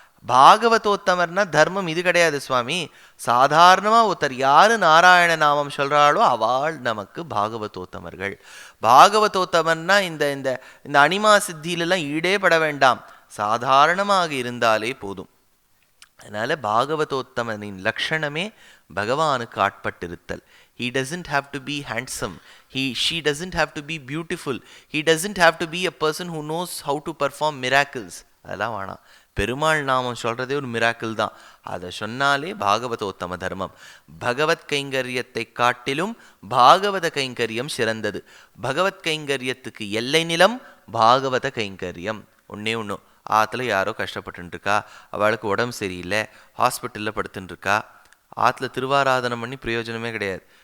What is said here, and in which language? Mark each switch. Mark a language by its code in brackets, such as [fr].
[ta] பாகவதோத்தமர்னா தர்மம் இது கிடையாது சுவாமி. சாதாரணமாக ஒருத்தர் யார் நாராயண நாமம் சொல்கிறாளோ அவள் நமக்கு பாகவதோத்தமர்கள். பாகவதோத்தமர்னா இந்த இந்த இந்த அனிமா சித்தியிலெல்லாம் ஈடே பட வேண்டாம், சாதாரணமாக இருந்தாலே போதும். அதனால் பாகவதோத்தமனின் லக்ஷணமே பகவானுக்கு ஆட்பட்டிருத்தல். [en] He doesn't have to be handsome. She doesn't have to be beautiful. He doesn't have to be a person who knows how to perform miracles. [ta] அதெல்லாம் வேணாம். பெருமாள் நாமம் சொல்கிறதே ஒரு மிராக்கிள் தான். அதை சொன்னாலே பாகவதோத்தம தர்மம். பகவத் கைங்கரியத்தை காட்டிலும் பாகவத கைங்கரியம் சிறந்தது. பகவத் கைங்கரியத்துக்கு எல்லை நிலம் பாகவத கைங்கரியம். ஒன்றே ஒன்று, ஆற்றுல யாரோ கஷ்டப்பட்டுருக்கா, அவளுக்கு உடம்பு சரியில்லை, ஹாஸ்பிட்டலில் படுத்துட்டுருக்கா, ஆற்றுல திருவாராதனம் பண்ணி பிரயோஜனமே கிடையாது.